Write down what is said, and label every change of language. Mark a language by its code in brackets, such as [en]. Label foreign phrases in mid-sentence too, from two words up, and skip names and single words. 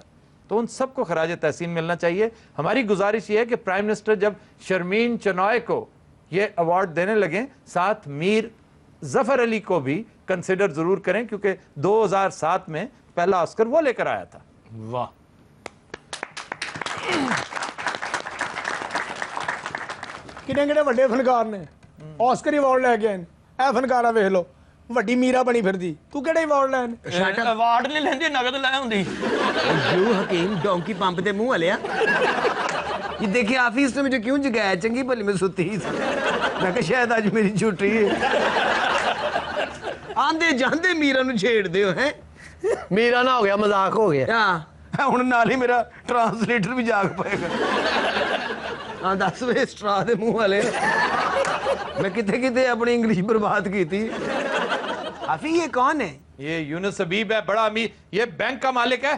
[ur] تو ان سب کو خراج تحسین ملنا چاہیے. ہماری گزارش یہ ہے کہ پرائم منسٹر جب شرمین چنائے کو یہ ایوارڈ دینے لگیں, ساتھ میر ظفر علی کو بھی کنسیڈر ضرور کریں, کیونکہ 2007 میں پہلا آسکر وہ لے کر آیا تھا. واہ, [pa] ਕਿਹੜੇ ਵੱਡੇ ਫਨਕਾਰ ਨੇ ਆਸਕਰ ਅਵਾਰਡ ਲੈ ਕੇ ਆਏ ਨੇ. ਇਹ ਫਨਕਾਰਾ ਵੇਖ ਲਓ, ਵੱਡੀ ਮੀਰਾ ਬਣੀ ਫਿਰਦੀ, ਤੂੰ ਕਿਹੜੇ ਅਵਾਰਡ ਲੈਣ? ਅਵਾਰਡ ਨਹੀਂ ਲੈਂਦੀ, ਨਗਦ ਲੈ ਹੁੰਦੀ. یوں حکیم ڈونکی پمپ دے منہ والے. [ur] یہ دیکھیں آفس نے مجھے کیوں جگایا, [pa] چنگی بھلی میں ستی ہی تھی. [ur] میں کہا شاید آج میری چھٹی ہے. [pa] آندے جاندے میرا نو چھیڑ دیو ہیں. [ur] میرا نہ ہو گیا, مذاق ہو گیا. [pa] ہن نال ہی میرا ٹرانسلیٹر بھی جاگ پائے گا. ہاں 10 وے اسٹرا دے منہ والے. میں کتے اپنی انگلش برباد کی تھی. [ur] آفی یہ کون ہے؟ یہ یونس حبیب ہے, بڑا امیر, یہ بینک کا مالک ہے.